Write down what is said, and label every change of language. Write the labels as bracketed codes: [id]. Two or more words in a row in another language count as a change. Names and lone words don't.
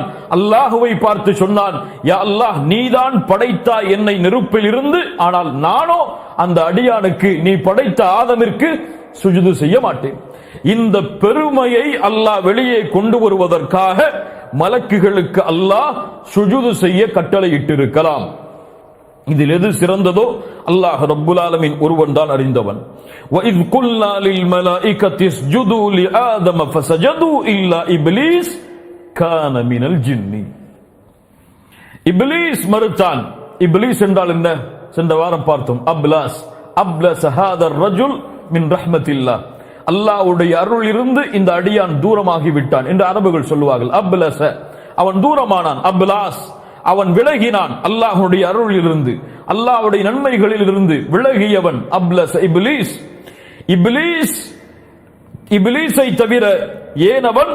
[ta] அல்லாஹுவை பார்த்து சொன்னான், [ar] يا الله, [ta] நீதான் படைத்தாய் என்னை நெருப்பில் இருந்து, ஆனால் நானோ அந்த அடியானுக்கு, நீ படைத்த ஆதமிற்கு சுஜூது செய்ய மாட்டேன். இந்த பெருமையை அல்லாஹ் வெளியே கொண்டு வருவதற்காக மலக்குகளுக்கு அல்லாஹ் சுஜூது செய்ய கட்டளையிட்டிருக்கலாம். இதில் எது சிறந்ததோ [ar] الله رب العالمين [ta] ஒருவன் தான் அறிந்தவன். [ar] وَإِذْ قُلْنَا لِلْمَلَائِكَةِ اسْجُدُوا لِآدَمَ فَسَجَدُوا إِلَّا إِبْلِيسَ كَانَ مِنَ الْجِنِّ. [ta] இப்லீஸ் மறுத்தான். இப்லீஸ் என்றால் என்ன? சென்ற வாரம் பார்த்தோம். [ar] அப்லஸ் هذا الرجل من رحمة الله. [ta] அல்லாஹ்வுடைய அருள் இருந்து இந்த அடியான் தூரமாகி விட்டான் என்று அரபுகள் சொல்லுவார்கள். அப்லஸ, அவன் தூரமானான். அப்லாஸ், அவன் விலகினான். அல்லாஹ்வுடைய அருளில் இருந்து, அல்லாஹ்வுடைய நன்மைகளில் இருந்து விலகியவன் அப்லஸ் இப்லீஸ். இப்லீஸை தவிர ஏனவன்?